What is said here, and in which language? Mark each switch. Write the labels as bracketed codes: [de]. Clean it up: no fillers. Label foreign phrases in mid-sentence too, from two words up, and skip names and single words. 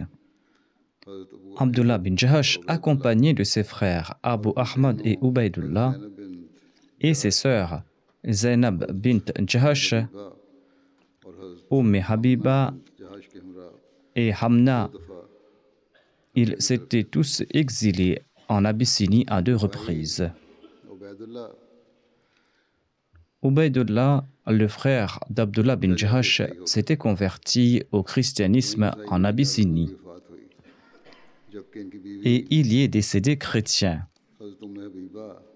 [fr] Abdullah bin Jahash, accompagné de ses frères Abu Ahmad et Ubaydullah, et ses sœurs Zainab bint Jahash, Habiba et Hamna, ils s'étaient tous exilés en Abyssinie à 2 reprises. Ubaydullah, le frère d'Abdullah bin Jahash, s'était converti au christianisme en Abyssinie. [hi] जबकि इनकी बीवी [fr] et il y est décédé chrétien. [hi] हज़रत उम्मे हबीबा